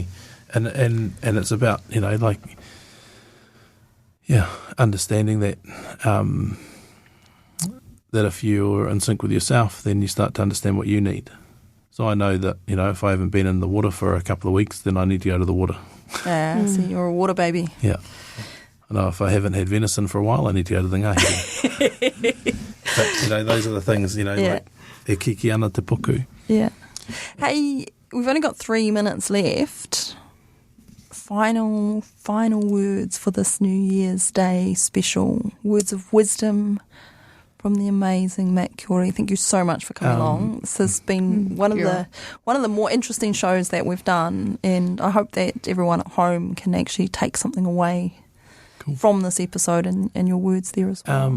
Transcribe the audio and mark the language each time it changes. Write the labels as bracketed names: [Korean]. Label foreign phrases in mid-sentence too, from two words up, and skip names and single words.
[English] And it's about, understanding that that if you're in sync with yourself, then you start to understand what you need. So I know that, if I haven't been in the water for a couple of weeks, then I need to go to the water. So you're a water baby. Yeah. I know if I haven't had venison for a while, I need to go to the ngahere. But, those are the things, like [Māori] e kiki ana te puku. [English] Yeah. Hey, we've only got 3 minutes left. Final words for this New Year's Day special. Words of wisdom from the amazing Mathew Kiore. Thank you so much for coming along. This has been one of the more interesting shows that we've done, and I hope that everyone at home can actually take something away from this episode and your words there as well.